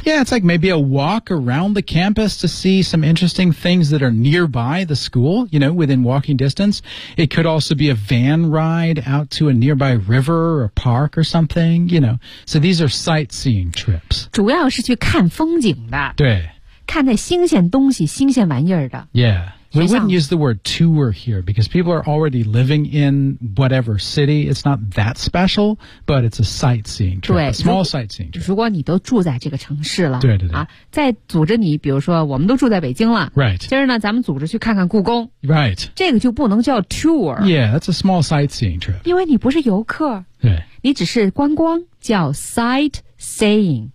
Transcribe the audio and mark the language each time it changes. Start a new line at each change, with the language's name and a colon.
English: Yeah, it's like maybe a walk around the campus to see some interesting things that are nearby the school, you know, within walking distance. It could also be a van ride out to a nearby river or park or something, you know. So these are sightseeing trips.
Chinese: 主要是去看风景的。对，看那新鲜东西，新鲜玩意儿的。
English: Yeah. We wouldn't use the word tour here because people are already living in whatever city. It's not that special, but it's a sightseeing trip.
Chinese: 对，
English: a small sightseeing trip.
Chinese: 如果你都住在这个城市了。对对对。啊，再组织你，比如说我们都住在北京了。
English: Right.
Chinese: 今儿呢咱们组织去看看故宫。
English: Right.
Chinese: 这个就不能叫 tour.
English: Yeah, that's a small sightseeing trip.
Chinese: 因为你不是游客。对。你只是观光，叫 sightseeing. Seeing、